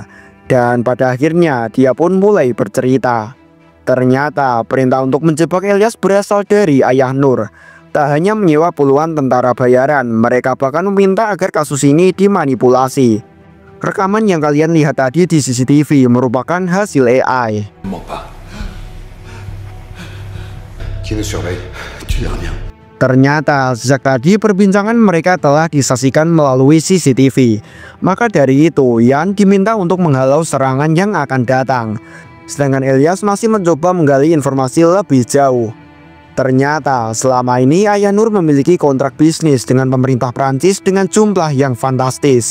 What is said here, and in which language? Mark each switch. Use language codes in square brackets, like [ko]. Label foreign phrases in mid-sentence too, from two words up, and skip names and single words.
[id] Dan pada akhirnya dia pun mulai bercerita. Ternyata perintah untuk menjebak Elyas berasal dari ayah Nur. Tak hanya menyewa puluhan tentara bayaran, mereka bahkan meminta agar kasus ini dimanipulasi. Rekaman yang kalian lihat tadi di CCTV merupakan hasil AI. [fr] Qui nous surveille? Tu dis rien. [id] Ternyata sejak tadi perbincangan mereka telah disaksikan melalui CCTV. Maka dari itu Yan diminta untuk menghalau serangan yang akan datang. Sedangkan Elyas masih mencoba menggali informasi lebih jauh. Ternyata selama ini ayah Nur memiliki kontrak bisnis dengan pemerintah Prancis dengan jumlah yang fantastis.